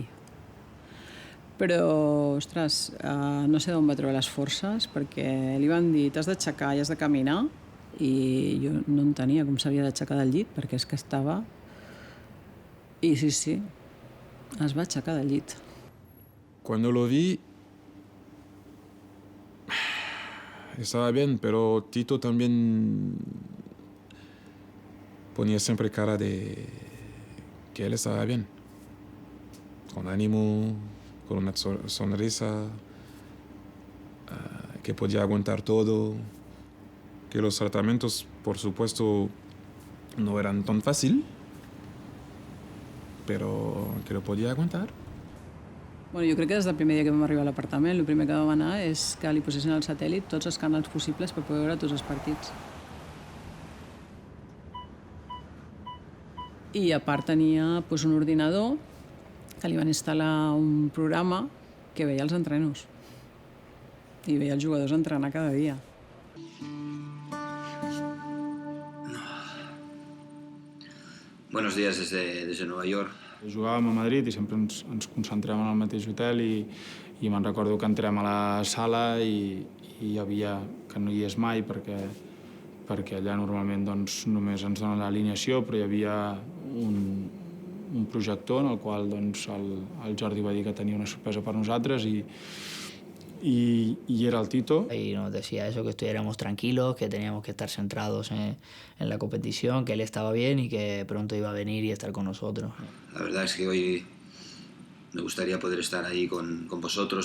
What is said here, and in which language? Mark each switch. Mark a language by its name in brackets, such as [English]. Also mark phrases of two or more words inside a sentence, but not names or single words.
[Catalan] Però, ostres, no sé d'on va treure les forces perquè li van dir t'has d'aixecar i has de caminar i jo no entenia com s'havia d'aixecar del llit perquè és que estava... I sí, es va aixecar del llit. [Spanish] Cuando lo vi, estaba bien, pero Tito también ponía siempre cara de que él estaba bien. Con ánimo, con una sonrisa, que podía aguantar todo, que los tratamientos, por supuesto, no eran tan fáciles, [Catalan] però que lo podia aguantar. Jo crec que des del primer dia que vam arribar a l'apartament el primer que vam anar és que li posessin al satèl·lit tots els canals possibles per poder veure tots els partits. I a part tenia un ordinador que li van instal·lar un programa que veia els entrenos i veia els jugadors entrenar cada dia. [Spanish] Buenos días desde Nueva York. [Catalan] Jugàvem a Madrid i sempre ens concentràvem en el mateix hotel i me'n recordo que entrem a la sala i hi havia, que no hi és mai perquè allà normalment doncs, només ens donen l'alineació, però hi havia un projector en el qual doncs, el Jordi va dir que tenia una sorpresa per nosaltres [Spanish] y era [Catalan] el Tito. [Spanish] Y nos decía eso, que estuviéramos tranquilos, que teníamos que estar centrados en la competición, que él estaba bien y que pronto iba a venir y estar con nosotros. La verdad es que hoy me gustaría poder estar ahí con vosotros.